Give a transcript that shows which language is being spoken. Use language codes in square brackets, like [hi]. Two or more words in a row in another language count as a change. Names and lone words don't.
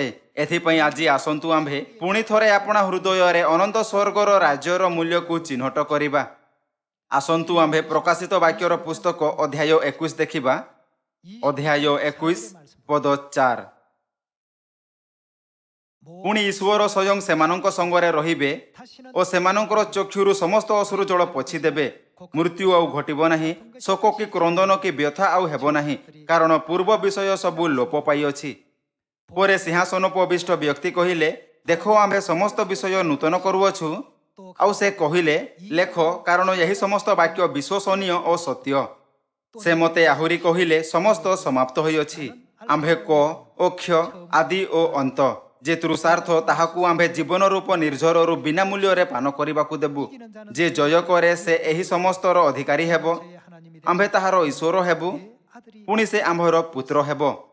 [or] ଏଥିପାଇଁ ଆଜି ଆସନ୍ତୁ ଆମ୍ଭେ ପୁଣି ଥରେ ଆପଣା ହୃଦୟରେ ଅନନ୍ତ ସ୍ୱର୍ଗର ରାଜ୍ୟର ମୂଲ୍ୟକୁ ଚିହ୍ନଟ କରିବା। ଆସନ୍ତୁ ଆମ୍ଭେ ପ୍ରକାଶିତ ବାକ୍ୟର ପୁସ୍ତକ ଅଧ୍ୟାୟ 21 ଦେଖିବା। ଅଧ୍ୟାୟ 21 ପଦ 4। ପୁଣି ଈଶ୍ୱର ସ୍ୱୟଂ ସେମାନଙ୍କ ସଙ୍ଗରେ ରହିବେ ଓ ସେମାନଙ୍କର ଚକ୍ଷୁରୁ ସମସ୍ତ ଅସୁର ଜଳ ପୋଛିଦେବେ ମୃତ୍ୟୁ ଆଉ ଘଟିବ ନାହିଁ ଶୋକ କି କ୍ରନ୍ଦନ କି ବ୍ୟଥା ଆଉ ହେବ ନାହିଁ କାରଣ ପୂର୍ବ ବିଷୟ ସବୁ ଲୋପ ପାଇଅଛି। ପରେ ସିଂହାସନୋପବିଷ୍ଟ ବ୍ୟକ୍ତି କହିଲେ ଦେଖ ଆମ୍ଭେ ସମସ୍ତ ବିଷୟ ନୂତନ କରୁଅଛୁ ଆଉ ସେ କହିଲେ ଲେଖ କାରଣ ଏହି ସମସ୍ତ ବାକ୍ୟ ବିଶ୍ୱସନୀୟ ଓ ସତ୍ୟ। ସେ ମତେ ଆହୁରି କହିଲେ ସମସ୍ତ ସମାପ୍ତ ହୋଇଅଛି ଆମ୍ଭେ କ ଓ କ୍ଷ ଆଦି ଓ ଅନ୍ତ ଯେ ତୃଷାର୍ତ୍ତ ତାହାକୁ ଆମ୍ଭେ ଜୀବନ ରୂପ ନିର୍ଝରରୁ ବିନା ମୂଲ୍ୟ ପାନ କରନେ ଦେବୁ ଯେ ଜୟ କରେ ସେ ଏହି ସମସ୍ତର ଅଧିକାରୀ ହେବୋ ଆମ୍ଭେ ତାହାର ଈଶ୍ୱର ହେବୁ ପୁଣି ସେ ଆମ୍ଭର ପୁତ୍ର ହେବୋ।